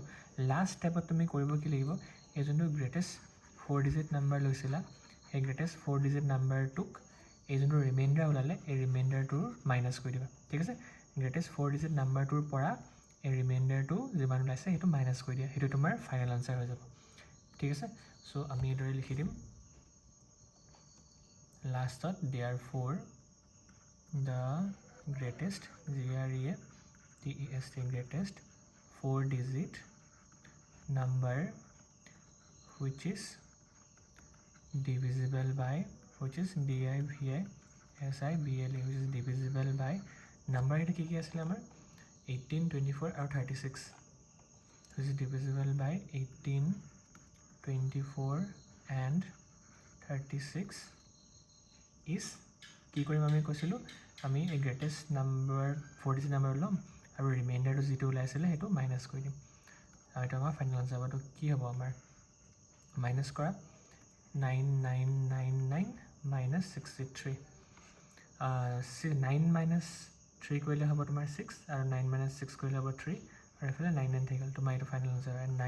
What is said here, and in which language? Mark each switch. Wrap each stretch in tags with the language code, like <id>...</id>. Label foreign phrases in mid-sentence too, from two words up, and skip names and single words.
<en>last stepত</en> <as>তুমি কৰিব কি লাগিব, এই যোনটো</as> <en>greatest 4 digit number</en> <as>লৈছিলা, সেই</as> <en>greatest 4 digit numberটোক</en> <as>এই যোনটো ৰিমাইণ্ডাৰ ওলালে এই ৰিমাইণ্ডাৰটোৰ মাইনাছ কৰি দিবা। ঠিক আছে,</as> <en>greatest 4 digit numberটোৰ</en> <as>পৰা এই ৰিমাইণ্ডাৰটো যিমান ওলাইছে সেইটো মাইনাছ কৰি দিয়া, সেইটো তোমাৰ</as> <en>final answer</en> <as>হৈ যাব। ঠিক আছে, চ' আমি এইদৰে লিখি দিম লাষ্টত,</as> <en>therefore the greatest, GREATEST, greatest 4 digit number which is divisible by, which is DIVISIBLE, which is divisible by number</en> <as>এটা কি আছিলে আমাৰ 18 24 আৰু 36,</as> <en>which is divisible by 18 24 and 36 is</en> <as>কি কৰিম, আমি কৈছিলোঁ আমি এই</as> <en>greatest number 4 digit number</en> <as>ল'ম, আৰু ৰিমাইণ্ডাৰটো যিটো ওলাইছিলে সেইটো মাইনাছ কৰি দিম, আৰু এইটো আমাৰ</as> <en>final answer</en> <as>হ'ব। তো কি হ'ব আমাৰ, মাইনাছ কৰা 9999 মাইনাছ 63, 9 - 3 কৰিলে হ'ব তোমাৰ 6, আৰু 9 - 6 কৰিলে হ'ব 3, আৰু এইফালে 9 9 থাকি গ'ল।</as>